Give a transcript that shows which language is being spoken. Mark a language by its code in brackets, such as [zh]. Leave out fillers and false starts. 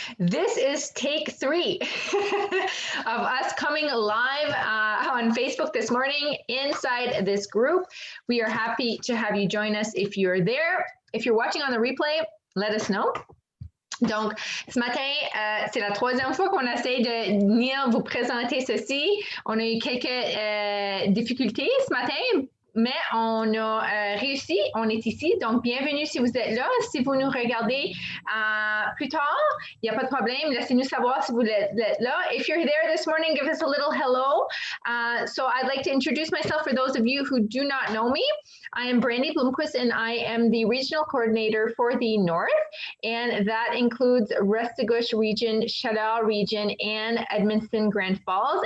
[en] This is take 3 of us coming live on Facebook this morning inside this group. We are happy to have you join us if you're there. If you're watching on the replay, let us know. [fr] Donc, ce matin, c'est la troisième fois qu'on essaie de venir vous présenter ceci. On a eu quelques difficultés ce matin, mais on a réussi, on est ici. Donc, bienvenue si vous êtes là. Si vous nous regardez plus tard, il n'y a pas de problème. Laissez-nous savoir si vous êtes là. [en] If you're there this morning, give us a little hello. So I'd like to introduce myself for those of you who do not know me. I am Brandi Bloomquist, and I am the regional coordinator for the North, and that includes Restigouche region, Chateau region, and Edmonton Grand Falls.